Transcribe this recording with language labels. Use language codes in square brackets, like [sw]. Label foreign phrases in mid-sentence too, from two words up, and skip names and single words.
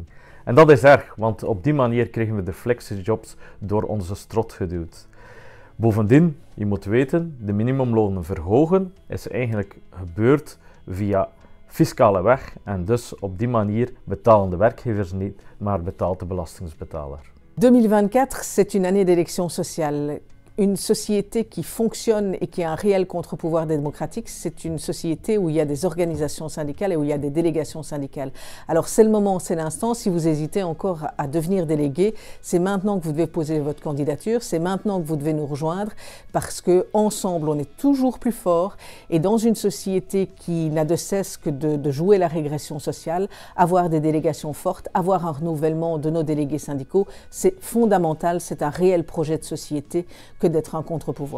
[nl] En dat is erg, want op die manier kregen we de flexijobs door onze strot geduwd. Bovendien, je moet weten, de minimumlonen verhogen is eigenlijk gebeurd via fiscale weg en dus op die manier betalen de werkgevers niet, maar betaalt de belastingbetaler. [fr] 2024, c'est une année d'élection sociale. Une société qui fonctionne et qui a un réel contre-pouvoir démocratique, c'est une société où il y a des organisations syndicales et où il y a des délégations syndicales. Alors c'est le moment, c'est l'instant. Si vous hésitez encore à devenir délégué, c'est maintenant que vous devez poser votre candidature, c'est maintenant que vous devez nous rejoindre parce qu'ensemble, on est toujours plus fort et dans une société qui n'a de cesse que de jouer la régression sociale, avoir des délégations fortes, avoir un renouvellement de nos délégués syndicaux, c'est fondamental, c'est un réel projet de société que d'être un contre-pouvoir.